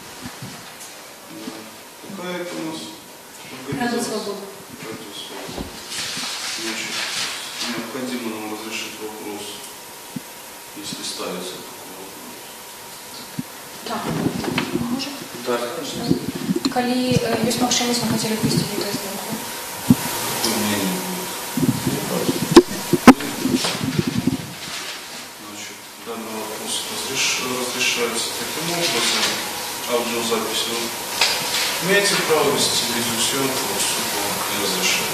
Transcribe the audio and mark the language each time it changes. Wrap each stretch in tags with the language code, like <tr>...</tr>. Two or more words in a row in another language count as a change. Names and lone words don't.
<ru>Какая это у нас? Радио Свобода. Радио Свобода. Значит, необходимо нам разрешить вопрос, если ставится такой вопрос. Так, можем? Да, конечно.</ru> <be>Калі ёсць магчымасць, мы хацелі б весці відэазвонку.</be> <ru>Какое мнение будет? Значит, данный вопрос разрешается таким образом. Аудиозапись вы имеете право вести видеосъемку, суд вам не разрешает.</ru>